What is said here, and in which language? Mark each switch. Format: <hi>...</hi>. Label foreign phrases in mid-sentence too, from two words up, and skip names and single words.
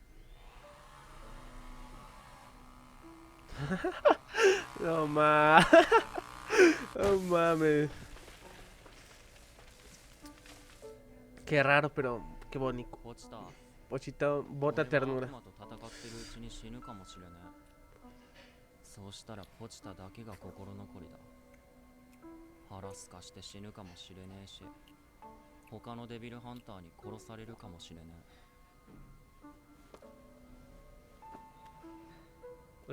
<es>No mames. No mames. Qué raro, pero qué bonito.</es> <ja>ポチタ、</ja> <es>Pochita bota</es> <ja>俺は</ja> <es>ternura.</es> <ja>悪魔と戦ってるうちに死ぬかもしれねえ。そうしたらポチタだけが心残りだ。腹すかして死ぬかもしれねえし、他のデビルハンターに殺されるかもしれねえ。</ja>